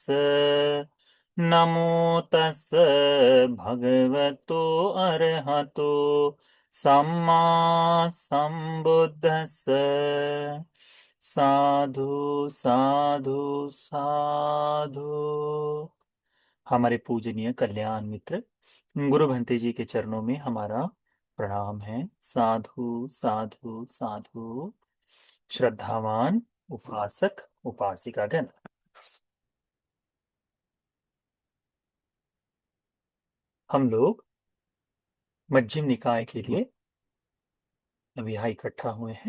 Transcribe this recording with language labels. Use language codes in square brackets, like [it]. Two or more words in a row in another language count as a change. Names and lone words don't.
[pi] नमो तस् भगवतो अरहतो सम्मा सम्बुद्धस्स। साधु साधु साधु। [hi] हमारे पूजनीय कल्याण मित्र गुरु भंते जी के चरणों में हमारा प्रणाम है। [pi] साधु साधु साधु। [hi] श्रद्धावान उपासक उपासिकागण, हम लोग मध्यम निकाय के लिए अभी यहाँ इकट्ठा हुए हैं।